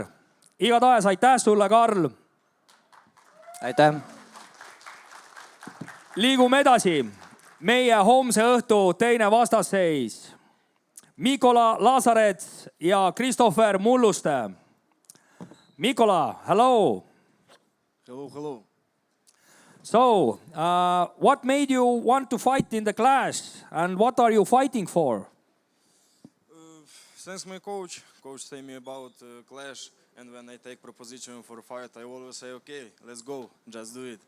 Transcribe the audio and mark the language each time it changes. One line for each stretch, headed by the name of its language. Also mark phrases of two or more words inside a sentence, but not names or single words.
Estonian: Igatahes aitäh sulle, Karl. aitäh! Liigume edasi. Meie homse õhtu teine vastasseis. Mikola Lazarets ja Christopher Mulluste. Mikola,
English: hello. Hello. So, what made you want to fight in the Clash and what are you fighting for? Thanks my coach. Coach say me about Clash, and when I take proposition for fight, I always say, okay, let's go, just do it.